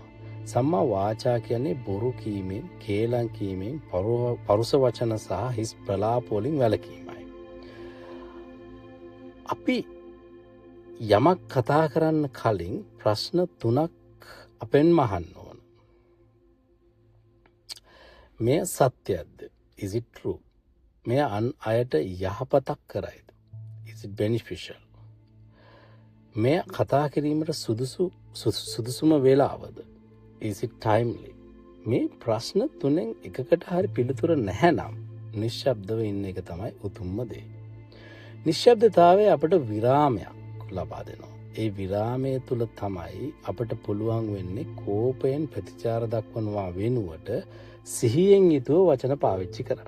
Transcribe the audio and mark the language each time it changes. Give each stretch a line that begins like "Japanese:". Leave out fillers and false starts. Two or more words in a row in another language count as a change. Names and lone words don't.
Sinhala: සම්මා වාචා කියන්නේ බොරු කීමෙන්, කේලම් කීමෙන්, පරුස වචන සහ හිස් ප්‍රලාප වලින් වැළකීමයි. අපි යමක් කතා කරන්න කලින් ප්‍රශ්න 3ක් අපෙන් අහන්න ඕන. මේ සත්‍යයක්ද?
English: Is it true?
Sinhala: මේ අන් අයට යහපතක් කරයිද?
English: Is it beneficial?
Sinhala: මේ කතා කිරීමට සුදුසුම වේලාවද?
English: Is it timely?
Sinhala: මේ ප්‍රශ්න 3න් එකකට හරි පිළිතුර නැහැ නම් නිශ්ශබ්දව ඉන්න එක තමයි උතුම්ම දේ. නිශ්ශබ්දතාවය අපට විරාමයක් ලබා දෙනවා. ඒ විරාමය තුළ තමයි අපට පුළුවන් වෙන්නේ කෝපයෙන් ප්‍රතිචාර දක්වනවා වෙනුවට සිහියෙන් යුතුව වචන පාවිච්චි කරන්න.